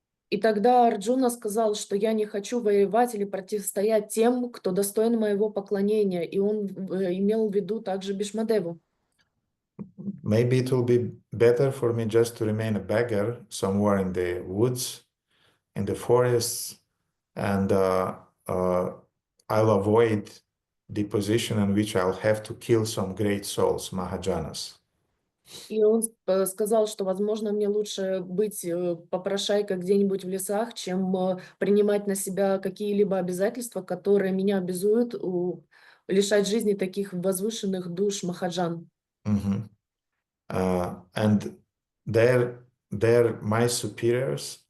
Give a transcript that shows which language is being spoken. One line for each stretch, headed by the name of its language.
Russian: И тогда Арджуна сказал, что я не хочу воевать или противостоять тем, кто достоин моего поклонения, и он имел в виду также Бhīṣmadеву.
English: Maybe it will be better for me just to remain a beggar somewhere in the woods, in the forests, and I'll avoid the position in which I'll have to kill some great souls, Mahajanas.
Russian: И он сказал, что, возможно, мне лучше быть попрошайкой где-нибудь в лесах, чем принимать на себя какие-либо обязательства, которые меня обязуют лишать жизни таких возвышенных душ Махаджан.
English: And they're my superiors.